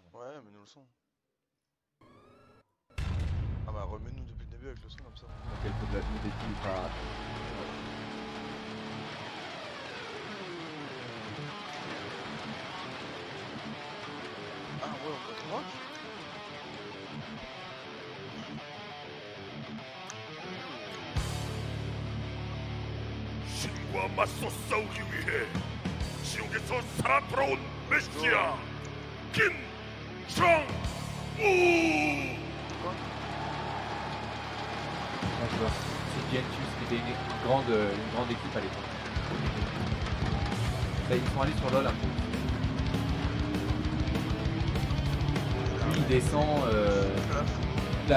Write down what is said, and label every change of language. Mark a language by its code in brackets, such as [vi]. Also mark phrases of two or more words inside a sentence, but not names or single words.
[fr] Ouais, mets-nous le son. Ah bah remets-nous depuis le début avec le son comme ça. Donc, elle peut de la vie des petits pas. Ah ouais, on peut rock? [ko] 신과 맞서 싸우기 위해 지옥에서 살아 돌아온 메시아 김정우. [fr] Moi, je vois. C'est Gentus qui était une grande équipe à l'époque. Là, ils sont allés sur LoL un peu. Lui, il descend là.